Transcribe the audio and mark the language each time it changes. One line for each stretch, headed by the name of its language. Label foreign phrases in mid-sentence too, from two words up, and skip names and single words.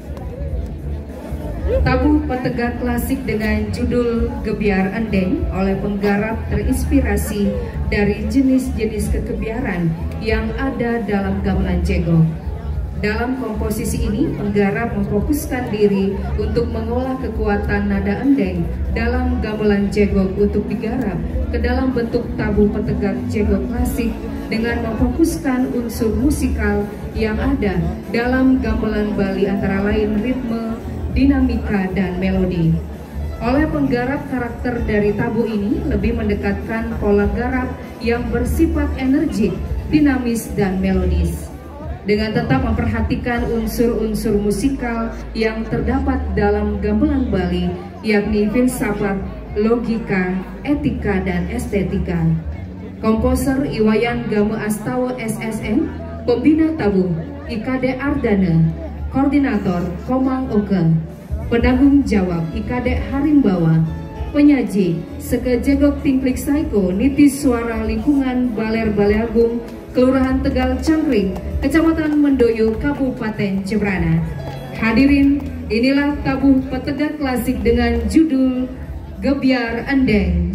Indonesian: Tabuh petegak klasik dengan judul Gebyar Endeng oleh penggarap terinspirasi dari jenis-jenis kegebiaran yang ada dalam gamelan jegok. Dalam komposisi ini, penggarap memfokuskan diri untuk mengolah kekuatan nada endeng dalam gamelan jegok untuk digarap ke dalam bentuk tabuh petegak jegok klasik dengan memfokuskan unsur musikal yang ada dalam gamelan Bali antara lain ritme, dinamika, dan melodi. Oleh penggarap, karakter dari tabuh ini lebih mendekatkan pola garap yang bersifat energik, dinamis, dan melodis, dengan tetap memperhatikan unsur-unsur musikal yang terdapat dalam gamelan Bali, yakni filsafat, logika, etika, dan estetika. Komposer Iwayan Game Astawa SSN, pembina tabuh IKD Ardana, koordinator Komang Oke, penanggung jawab IKD Harimbawa, penyaji Seke Jegok Tinklik Saiko, Niti Suara Lingkungan Baler Baleagung, Kelurahan Tegal Cangkring, Kecamatan Mendoyo, Kabupaten Cebrana. Hadirin, inilah tabuh petegak klasik dengan judul Gebyar Endeng.